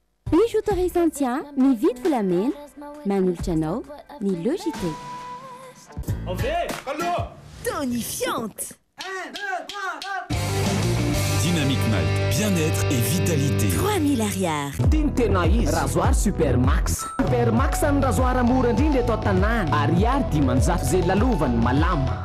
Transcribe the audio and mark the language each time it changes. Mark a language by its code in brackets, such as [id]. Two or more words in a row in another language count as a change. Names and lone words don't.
[mg] Bijouterie Santia, mividy volamena, manolotra anao ny logité. Tonifiante. [fr] Dynamique Malte, bien-être et vitalité. [mg] 3000 ariary. Tena izy rasoir Supermax. Supermax amin'ny rasoir mora indrindra eto an-tanàna. Ariary dimanjato zay lalovany malama.